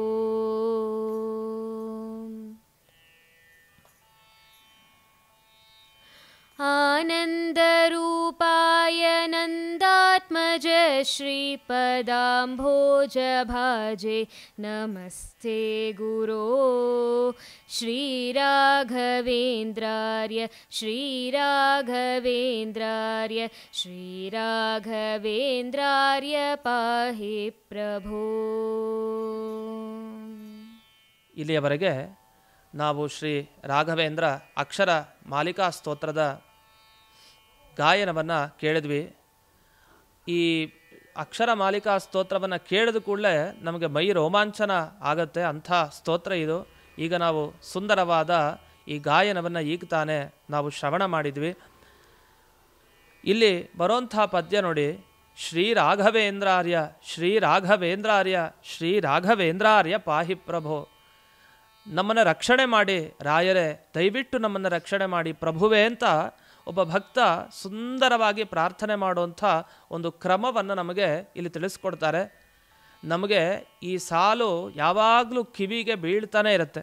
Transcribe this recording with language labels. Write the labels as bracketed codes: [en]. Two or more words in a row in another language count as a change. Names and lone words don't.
[sa] आनन्दरूपाय नन्दात्मज श्रीपदाम्भोज भाजे नमस्ते गुरो श्रीराघवेन्द्रार्य पाहि प्रभो। [kn] ಇಲ್ಲಿಯವರೆಗೆ ನಾವು ಶ್ರೀ ರಾಘವೇಂದ್ರ ಅಕ್ಷರ ಮಾಲಿಕಾ ಸ್ತೋತ್ರದ ಗಾಯನವನ್ನು ಕೇಳಿದ್ವಿ. ಈ ಅಕ್ಷರ ಮಾಲಿಕಾ ಸ್ತೋತ್ರವನ್ನು ಕೇಳಿದ ಕೂಡಲೇ ನಮಗೆ ಮೈ ರೋಮಾಂಚನ ಆಗುತ್ತೆ, ಅಂಥ ಸ್ತೋತ್ರ ಇದು. ಈಗ ನಾವು ಸುಂದರವಾದ ಈ ಗಾಯನವನ್ನು ಈಗ ತಾನೇ ನಾವು ಶ್ರವಣ ಮಾಡಿದ್ವಿ. ಇಲ್ಲಿ ಬರೋಂಥ ಪದ್ಯ ನೋಡಿ, [sa] ಶ್ರೀರಾಘವೇಂದ್ರಾರ್ಯ ಶ್ರೀರಾಘವೇಂದ್ರಾರ್ಯ ಶ್ರೀರಾಘವೇಂದ್ರಾರ್ಯ ಪಾಹಿ ಪ್ರಭೋ. [kn] ನಮ್ಮನ್ನು ರಕ್ಷಣೆ ಮಾಡಿ ರಾಯರೇ, ದಯವಿಟ್ಟು ನಮ್ಮನ್ನು ರಕ್ಷಣೆ ಮಾಡಿ ಪ್ರಭುವೇ ಅಂತ ಒಬ್ಬ ಭಕ್ತ ಸುಂದರವಾಗಿ ಪ್ರಾರ್ಥನೆ ಮಾಡುವಂಥ ಒಂದು ಕ್ರಮವನ್ನು ನಮಗೆ ಇಲ್ಲಿ ತಿಳಿಸ್ಕೊಡ್ತಾರೆ. ನಮಗೆ ಈ ಸಾಲು ಯಾವಾಗಲೂ ಕಿವಿಗೆ ಬೀಳ್ತಾನೆ ಇರುತ್ತೆ.